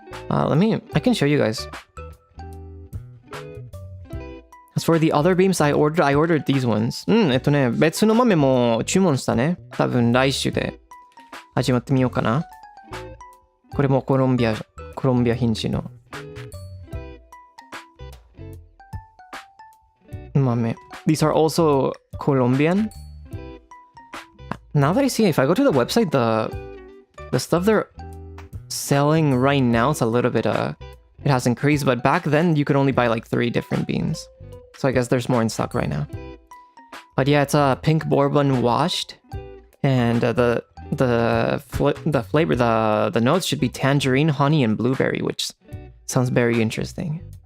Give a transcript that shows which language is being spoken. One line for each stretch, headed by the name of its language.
English: I can show you guys. As for the other beans I ordered these ones.
Japanese: 別の豆も注文したね。多分来週で味わってみようかな。これもコロンビア品種の豆。
English: These are also Colombian. Now that I see it, if I go to the website, the stuff they're selling right now is a little bit it has increased, but back then you could only buy like 3 different beans. So I guess there's more in stock right now. But yeah, it's a pink bourbon washed, and the flavor, the notes should be tangerine, honey, and blueberry, which sounds very interesting.